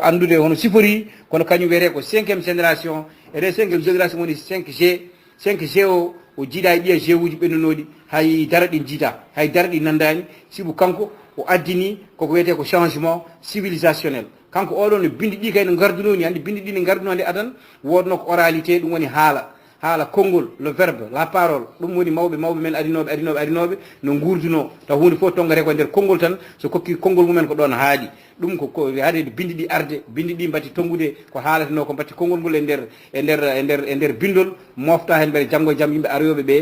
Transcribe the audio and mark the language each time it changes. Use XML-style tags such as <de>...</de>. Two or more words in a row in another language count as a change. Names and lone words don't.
<ff>andude hono sifori kono kañum wiyete ko</ff> <fr>5e génération</fr> <ff>ede</ff> <fr>5e génération</fr> <ff>woni 5G o jiiɗa e ɗiya G uji ɓennunoɗi hay dara ɗi jiita hay dara ɗi nandani sibu kanko o addini koko wiyete ko</ff> <fr>changement civilisationnel</fr> <ff>kanko oɗon no bindi ɗi kay no gardunoni andi bindi ɗi ne gardunode adan wodno ko oralité ɗum woni haala konngol</ff> <fr>le verbe la parole</fr> <ff>ɗum woni mawɓe men arinoɓe no gurduno taw hunde fof tongate ko nder konngol tan so kokki konngol mumen ko ɗon haaɗi ɗum ko haade bindi ɗi arde bindi ɗi mbatti tongude ko haalatano ko mbatti konngol ngol e nder bindol mofta hen mbeɗa janggo e jaam yimɓe aroyoɓe ɓe</ff>